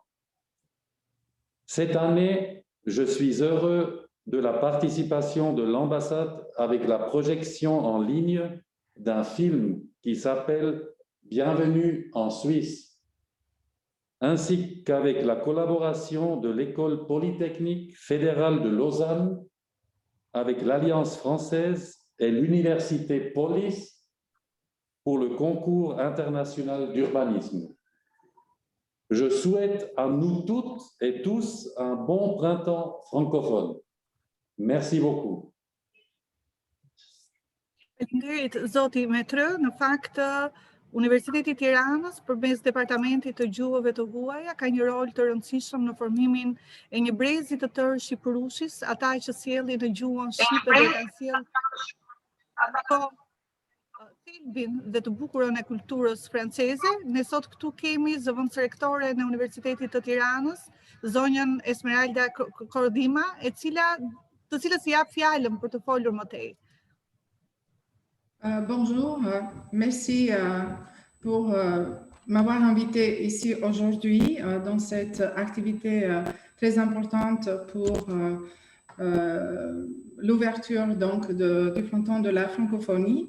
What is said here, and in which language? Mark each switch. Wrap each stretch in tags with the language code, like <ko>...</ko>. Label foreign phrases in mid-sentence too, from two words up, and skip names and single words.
<fr>Cette année, je suis heureux de la participation de l'ambassade avec la projection en ligne d'un film qui s'appelle « Bienvenue en Suisse », ainsi qu'avec la collaboration de l'École polytechnique fédérale de Lausanne avec l'Alliance française et l'Université Polis pour le concours international d'urbanisme. Je souhaite à nous toutes et tous un bon printemps francophone. Merci beaucoup.</fr> <sq>Faleminderit zoti Metrë, në fakt Universiteti i Tiranës përmes departamentit të gjuhëve të huaja ka një rol të rëndësishëm në formimin e një brezi të tërë shqipërushis, ata që sjellin në gjuhën shqipe dhe kanë sjellë thelbin dhe të bukurën e kulturës franceze. Ne sot këtu kemi zëvendëse rektore në Universitetin të Tiranës, zonjën Esmeralda Cordima, të cilës i jap fjalën për të folur më tej.</sq> <fr>Bonjour, merci pour m'avoir invité ici aujourd'hui dans cette activité très importante pour l'ouverture donc du printemps de la francophonie.</fr>